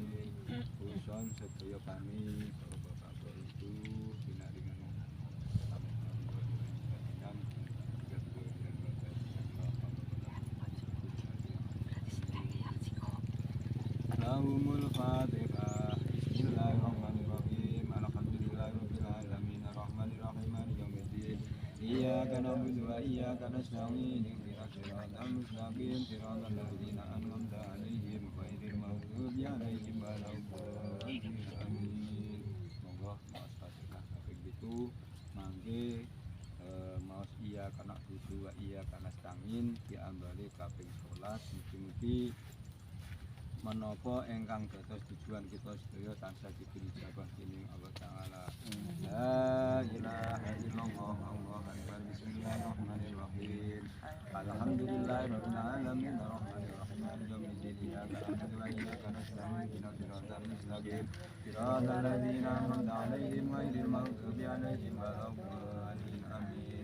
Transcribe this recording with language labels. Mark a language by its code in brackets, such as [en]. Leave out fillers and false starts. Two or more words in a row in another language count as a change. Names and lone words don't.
[jv] Khusus sedaya kami Bapak-bapak itu pinaringan [ar] لهم الفاتحة بسم الله الرحمن الرحيم الحمد لله رب العالمين الرحمن الرحيم مالك يوم الدين إياك نعبد وإياك نستعين اهدنا الصراط المستقيم صراط الذين أنعمت عليهم غير المغضوب عليهم ولا الضالين آمين. [jv] Monggo maos Fatihah kaping 7 mangke maos [ar] إياك نعبد وإياك نستعين [jv] diambali kaping 11 mugi-mugi menapa ingkang dados tujuan kita sedaya tansah diberi ijabah dening Allah Taala. [ar] لا إله إلا الله الله أكبر. بسم الله الرحمن الرحيم الحمد لله رب العالمين الرحمن الرحيم مالك يوم الدين إياك نعبد وإياك نستعين اهدنا الصراط المستقيم صراط الذين أنعمت عليهم غير المغضوب عليهم ولا الضالين آمين.